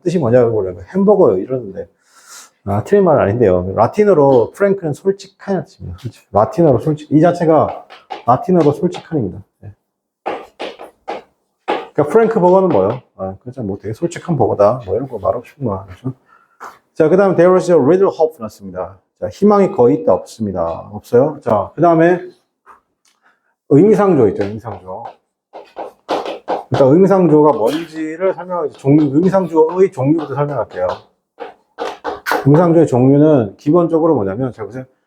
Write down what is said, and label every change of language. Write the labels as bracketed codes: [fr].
[ko] 뜻이 뭐냐고 그래. 햄버거요. 이러는데. 아, 틀린 말은 아닌데요. 라틴어로 프랭크는 솔직한 뜻입니다. 라틴어로 솔직, 이 자체가 라틴어로 솔직한입니다. 네. 그러니까 프랭크 버거는 뭐요? 아, 그렇죠. 뭐 되게 솔직한 버거다. 뭐 이런 거 말하고 싶은 거야. 그렇죠? [en] 자, 그 다음에 there is a little hope [ko] 났습니다. 자, 희망이 거의 있다, 없습니다. 없어요? 자, 그 다음에 의미상조 있죠. 의미상조. 일단 의미상조가 뭔지를 설명하기, 의미상조의 종류부터 설명할게요. 의미상조의 종류는 기본적으로 뭐냐면, 잘 보세요.